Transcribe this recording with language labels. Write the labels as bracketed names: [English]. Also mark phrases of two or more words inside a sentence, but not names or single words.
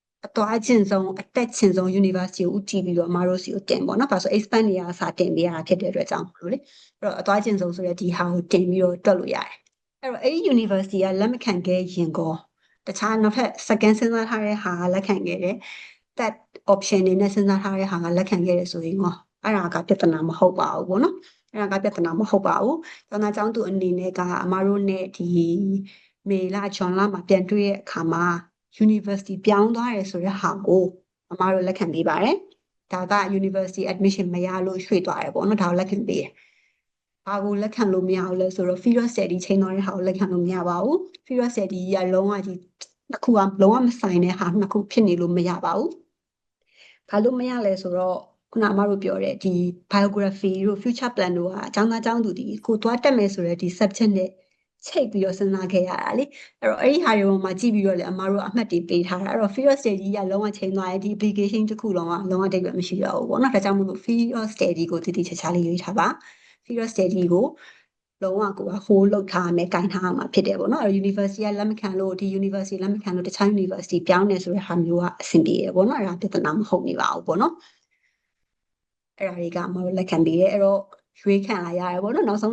[Burmese] အသွားကျင့်ဆုံးအတက်ကျင့်ဆုံး university ကိုဦးတည်ပြီးတော့အမတို့စီကိုတင်ပေါ့နော်။ဘာလို့ဆို expand နေရစာတင်ပေးရတာဖြစ်တဲ့အတွက်ကြောင့်မလို့လေ။အဲ့တော့အသွားကျင့်ဆုံးဆိုတဲ့ ဒီဟာကိုတင်ပြီးတော့တွက်လို့ရတယ်။အဲ့တော့အဲ့ဒီ university ကလက်မခံခဲ့ရင်ကောတခြားနောက်ထပ် second စဉ်းစားထားတဲ့ဟာကလက်ခံခဲ့တယ်။ [English] that option [Burmese] တွေနဲ့စဉ်းစားထားတဲ့ဟာကလက်ခံခဲ့တယ်ဆိုရင်ကောအဲ့ဒါကပြဿနာမဟုတ်ပါဘူးပေါ့နော်။အဲ့ဒါကပြဿနာမဟုတ်ပါဘူး။ကျောင်းသားကျောင်းသူအနေနဲ့ကအမတို့နဲ့ဒီမေလဇွန်လမှာပြန်တွေ့တဲ့အခါမှာ university ပြောင်းသွားတယ်ဆိုတဲ့ဟာကိုအမတို့လက်ခံပေးပါတယ်။ဒါက [English] university admission [Burmese] မရလို့ရွှေ့သွားတယ်ပေါ့နော်။ဒါကိုလက်ခံပေးတယ် ။ဘာကိုလက်ခံလို့မရဘူးလဲဆိုတော့ [English] field study [Burmese] ချိန်သွားတဲ့ဟာကိုလက်ခံလို့မရပါဘူး။ [English] field study [Burmese] ကလုံးဝကြီးတစ်ခုကလုံးဝမဆိုင်တဲ့ဟာနှစ်ခုဖြစ်နေလို့မရပါဘူး။ဘာလို့မရလဲဆိုတော့ခုနအမတို့ပြောတဲ့ဒီ biography တို့ [English] future plan [Burmese] တို့ကအကြောင်းသားအကြောင်းသူဒီကိုသွားတက်မယ်ဆိုတဲ့ဒီ subject နဲ့ချိတ်ပြီးတော့စဉ်းစားခဲ့ရတာလေ အဲ့တော့အဲ့ဒီဟာတွေပေါ်မှာကြည့်ပြီးတော့လေအမတို့အမှတ်တွေပေးထားတာအဲ့တော့ [English] field study [Burmese] ကလုံးဝချိန်သွားတယ်ဒီ application တစ်ခုလုံးကလုံးဝအတိတ်ပဲမရှိတော့ဘူးပေါ့နော်ဒါကြောင့်မို့လို့ [English] field study [Burmese] ကိုတည်တည်ချာချာလေးရွေးထားပါ [English] field study [Burmese] ကိုလုံးဝကိုက hold လုပ်ထားမယ်ကင်ထားမှာဖြစ်တယ်ပေါ့နော်အဲ့ university ကလက်မခံလို့ဒီ university လက်မခံလို့တခြား university ပြောင်းနေဆိုတဲ့ဟာမျိုးကအဆင်ပြေတယ်ပေါ့နော်အဲ့ဒါပြဿနာမဟုတ်နေပါဘူးပေါ့နော်အဲ့ဒါတွေကမတို့လက်ခံပေးရဲအဲ့တော့ရွေးခံလာရတယ်ပေါ့နော်နောက်ဆုံးစ